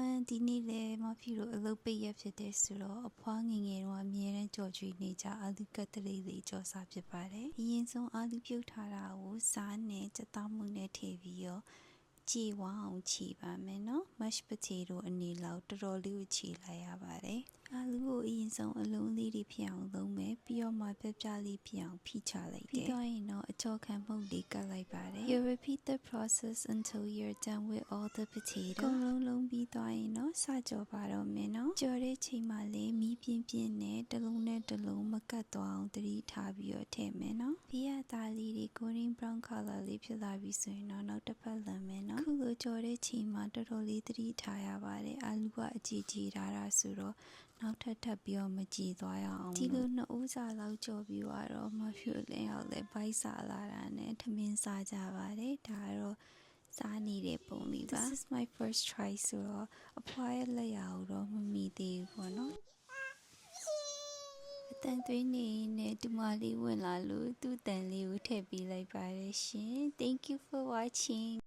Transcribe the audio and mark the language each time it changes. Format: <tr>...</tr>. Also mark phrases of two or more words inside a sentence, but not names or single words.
<my>ဒီနေ့လည်းမဖီတို့အလုပ်ပိတ်ရက်ဖြစ်တဲ့ဆိုတော့အဖွားငယ်ငယ်တော့အမြဲတမ်းကြော်ကြွေးနေကြအာလူကတ်တလေးလေးကြော်စားဖြစ်ပါတယ်အရင်ဆုံးအာလူပြုတ်ထားတာကိုစားနဲ့ကြက်သားမှုနဲ့ထည့်ပြီးတော့ကြည်ဝအောင်ချီပါမယ်နော်</my> <en>mash potato</en> <my>အနေလောက်တော်တော်လေးကို ချီလိုက်ရပါတယ်အာလူကိုအရင်ဆုံးအလုံးလေးတွေဖြစ်အောင်သုံးမယ်ပြီးတော့မှပြပြလေးဖြစ်အောင်ဖိချလိုက်တယ်ပြီးတော့ရင်တော့အကြောခံမှုတ်လေးကတ်လိုက်ပါတယ်</my> <en>You repeat the process until you're done with all the potato</en> <my>အကုန်လုံးပြီးသွားရင်တော့စကြော်ပါတော့မယ်နော်ကြော်တဲ့ချိန်မှာလည်းမီးပြင်းပြင်းနဲ့တစ်လုံးနဲ့တစ်လုံးမကတ်သွားအောင်သတိထားပြီးတော့ထည့် မယ်နော်ပြီးရသားလေးတွေ</my> <en>golden brown color</en> <my>လေးဖြစ်လာပြီဆိုရင်တော့နောက်တစ်ဖက်လန်မယ်နော်ခုလိုကြော်တဲ့ချိန်မှာတော် တော်လေးသတိထားရပါတယ်အာလူကအကြည်ကြည်ထားတာဆိုတော့နောက်ထပ်ပြီးတော့မကြည်သွားရအောင်ဒီလိုနှစ်ဦးစာလောက်ကြော်ပြီးတော့မဖြူလင်းအောင်လဲဘိုက်စာလာတာနဲ့ထမင်းစားကြပါတယ်ဒါကတော့စားနေတဲ့ပုံလေးပါ</my> <en>This is my first try</en> <my>ဆိုတော့အဖွားရဲ့လက်ရာကိုတော့မမီသေးဘူးပေါ့နော်အတန်သွေးနေနဲ့ဒီမလေးဝင်လာလို့သူ့တန်လေးကိုထည့်ပေးလိုက်ပါတယ်ရှင်</my> <en>Thank you for watching</en>